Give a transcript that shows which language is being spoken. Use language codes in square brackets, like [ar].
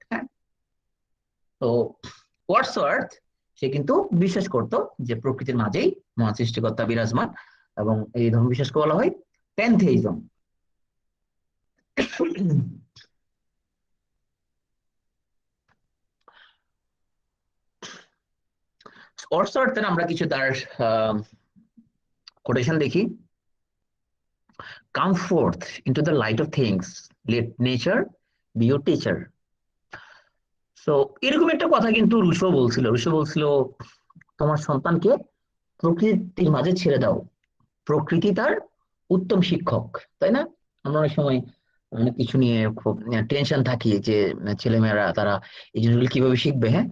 [bn] হ্যাঁ, তো ওয়ার্ডসওয়ার্থ সে কিন্তু বিশ্বাস করতো যে প্রকৃতির মাঝেই মহান সৃষ্টিকর্তা বিরাজমান, এবং এই ধর্ম বিশ্বাসকে বলা হয় প্যান্থেইজম। ওয়ার্ডসওয়ার্থের আমরা কিছু তার কোটেশন দেখি। [en] Come forth into the light of things. Let nature be your teacher. [bn] So এরকম একটা কথা কিন্তু রুশো বলছিল। রুশো বলছিল তোমার সন্তানকে প্রকৃতির মাঝে ছেড়ে দাও, প্রকৃতি তার উত্তম শিক্ষক, তাই না? আমরা অনেক সময় অনেক কিছু নিয়ে খুব টেনশন থাকি যে ছেলেমেয়েরা তারা এই জিনিসগুলো কিভাবে শিখবে।